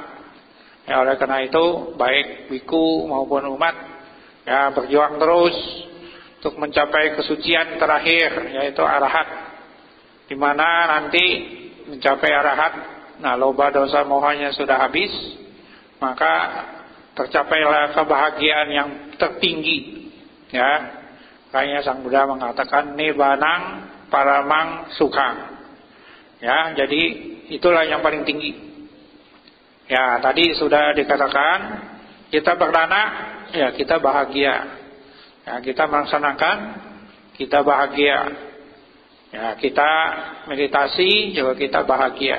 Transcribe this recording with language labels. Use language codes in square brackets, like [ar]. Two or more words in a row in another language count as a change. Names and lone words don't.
[id] Ya, oleh karena itu, baik biku maupun umat, ya berjuang terus untuk mencapai kesucian terakhir, yaitu arahat. Di mana nanti mencapai arahat, nah [pi] loba, dosa, mohanya [id] sudah habis, maka tercapailah kebahagiaan yang tertinggi. Ya, kayaknya Sang Buddha mengatakan [pi] nibbanang paramang sukhang. [id] Ya, jadi itulah yang paling tinggi. Ya, tadi sudah dikatakan kita berdana, ya kita bahagia. Ya, kita melaksanakan, kita bahagia. Ya, kita meditasi juga kita bahagia.